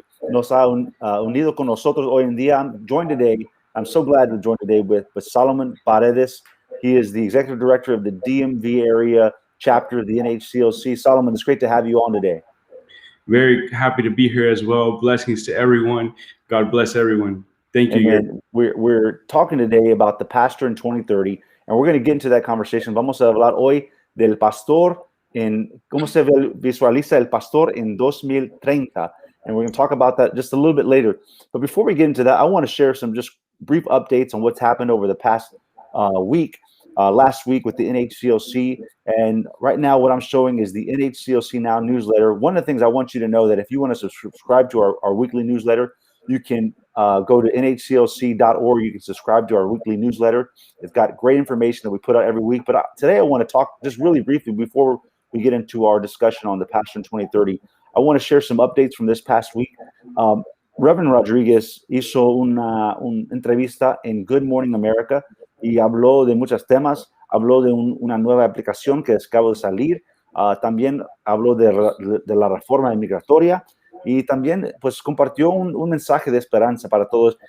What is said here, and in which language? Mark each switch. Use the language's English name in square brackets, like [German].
[Spanish] nos ha unido con nosotros hoy en día. [English] I'm joined today. I'm so glad to join today with Salomon Paredes. He is the executive director of the DMV area chapter of the NHCLC. Salomon, it's great to have you on today. Very happy to be here as well. Blessings to everyone. God bless everyone. Thank you. And we're talking today about the pastor in 2030, and we're going to get into that conversation. [Spanish] Vamos a hablar hoy del pastor en cómo se visualiza el pastor en 2030, [English] and we're going to talk about that just a little bit later. But before we get into that, I want to share some just brief updates on what's happened over the past week. Last week with the NHCLC, and right now what I'm showing is the NHCLC Now newsletter. One of the things I want you to know that if you want to subscribe to our weekly newsletter, you can go to nhclc.org. You can subscribe to our weekly newsletter. It's got great information that we put out every week. But today I want to talk just really briefly before we get into our discussion on the Pastor in 2030. I want to share some updates from this past week. [Spanish] Reverend Rodriguez hizo una entrevista en Good Morning America y habló de muchos temas, habló de una nueva aplicación que acaba de salir, también habló de la reforma migratoria y también pues compartió un mensaje de esperanza para todos.